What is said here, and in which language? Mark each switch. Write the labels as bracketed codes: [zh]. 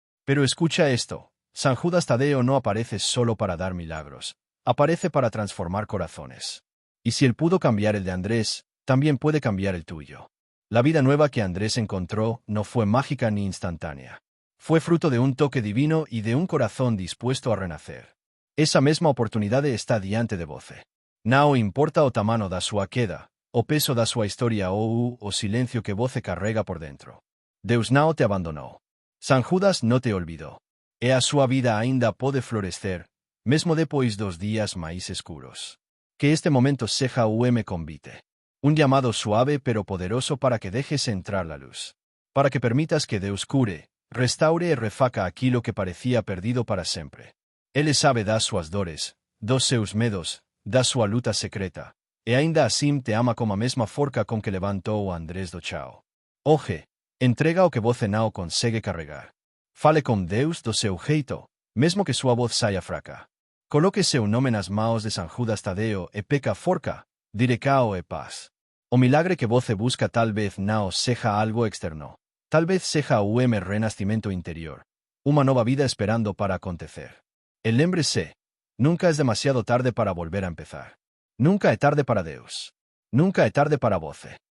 [es] Pero escucha esto: San Judas Tadeo no aparece solo para dar milagros, aparece para transformar corazones. Y si él pudo cambiar el de Andrés, también puede cambiar el tuyo. La vida nueva que Andrés encontró no fue mágica ni instantánea. Fue fruto de un toque divino y de un corazón dispuesto a renacer. [pt] Esa mesma oportunidade está diante de voce. Não importa o tamanho da sua queda, o peso da sua história ou o silencio que voce carrega por dentro. Deus não te abandonou. San Judas não te olvidou. E a sua vida ainda pode florescer, mesmo depois dos dias mais escuros. Que este momento seja un convite. [es] Un llamado suave pero poderoso para que dejes entrar la luz. [pt] Para que permitas que Deus cure, restaure e refaca aquilo que parecía perdido para sempre. Ele sabe das suas dores, dos seus medos, da sua luta secreta, e ainda assim te ama como a mesma forca com que levantou o Andrés do chao. Hoje, entrega o que você não consegue carregar. Fale com Deus do seu jeito, mesmo que sua voz saia fraca. Coloque seu nome nas mãos de San Judas Tadeo e peca forca, dire cao e paz. O milagre que você busca tal vez não seja algo externo. Tal vez seja un renacimiento interior. Uma nova vida esperando para acontecer. El lembre-se: [es] nunca es demasiado tarde para volver a empezar. [pt] Nunca é tarde para Deus. Nunca é tarde para você.